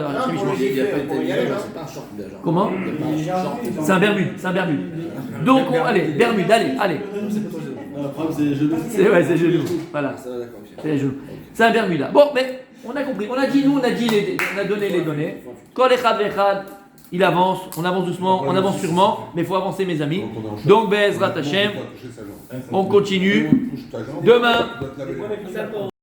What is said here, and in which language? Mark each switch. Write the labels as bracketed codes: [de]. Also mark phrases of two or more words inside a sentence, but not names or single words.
[fr] Il n'y a pas de c'est pas un short déjà. Comment? C'est un Bermude, c'est un Bermude. Donc, allez, Bermude, allez. Le problème, c'est les genoux. C'est genoux. Voilà. Ça va, d'accord, C'est les genoux. C'est un Bermuda. Bon, mais on a compris. On a donné les données. [he] Kol echad vechad, [fr] il avance. On avance doucement, on avance sûrement, mais il faut avancer, mes amis. Donc, [he] Be'ezrat Hashem, [fr] on continue. Demain.